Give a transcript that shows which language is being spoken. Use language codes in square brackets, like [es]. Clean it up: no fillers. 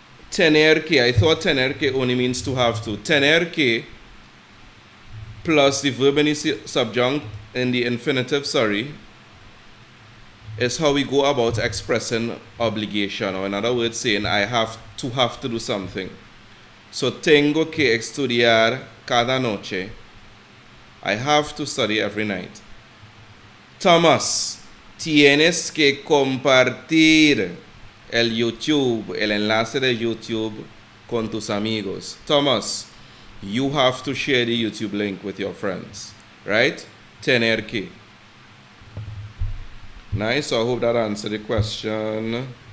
[en] Tener que, I thought tener que only means to have to. Tener que plus the verb in the subjunct in the infinitive, is how we go about expressing obligation, or in other words, saying I have to do something. [es] So, tengo que estudiar cada noche. [en] I have to study every night. [es] Thomas, tienes que compartir el enlace de YouTube con tus amigos. [en] Thomas, you have to share the YouTube link with your friends, right? Tener que. Nice, so I hope that answered the question.